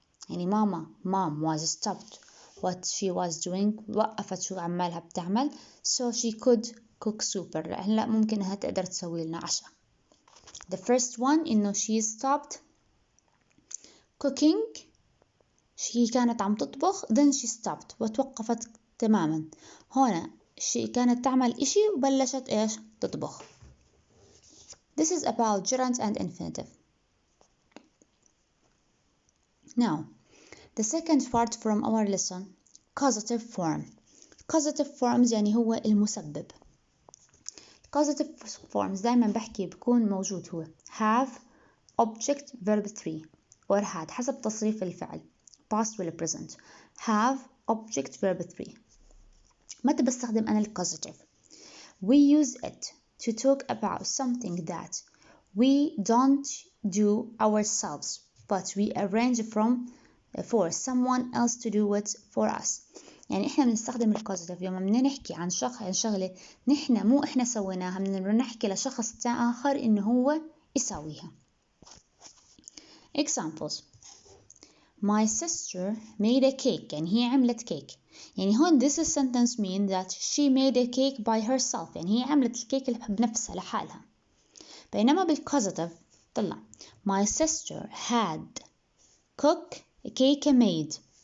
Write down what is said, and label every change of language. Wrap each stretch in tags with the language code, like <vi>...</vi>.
<ar>يعني</ar> <en>mom was stopped what she was doing</en> <ar>وقفت شو عمالها بتعمل</ar> <en>so she could cook super</en> <ar>هلأ ممكن إنها تقدر تسوي لنا عشاء.</ar> <en>the first one إنه she stopped cooking</en> <ar>هي كانت عم تطبخ</ar> <en>then she stopped</en> <ar>وتوقفت تماما. هنا</ar> <en>she</en> <ar>كانت تعمل إشي وبلشت إيش تطبخ.</ar> <en>This is about gerund and infinitive. Now, the second part from our lesson, causative form. Causative forms</en> <ar>يعني هو المسبب. Causative forms دايما بحكي بكون موجود هو</ar> <en>have, object, verb 3 or had</en> <ar>حسب تصريف الفعل past ولا present.</ar> <en>have, object, verb 3.</en> <ar>متى بستخدم أنا causative?</ar> <en>We use it to talk about something that we don't do ourselves but we arrange for someone else to do it for us.</en> <ar>يعني إحنا بنستخدم الكوزيتيف يوم بدنا نحكي عن شغلة نحنا مو إحنا سويناها بدنا نحكي لشخص آخر إنه هو يسويها.</ar> <en>Examples. My sister made a cake</en> <ar>يعني هي عملت كيك.</ar> <en>يعني هون this sentence mean that she made a cake by herself</en> <ar>يعني هي عملت الكيك بنفسها لحالها. بينما بالكوزيتيف طلع</ar> <en>my sister had a cake made.</en>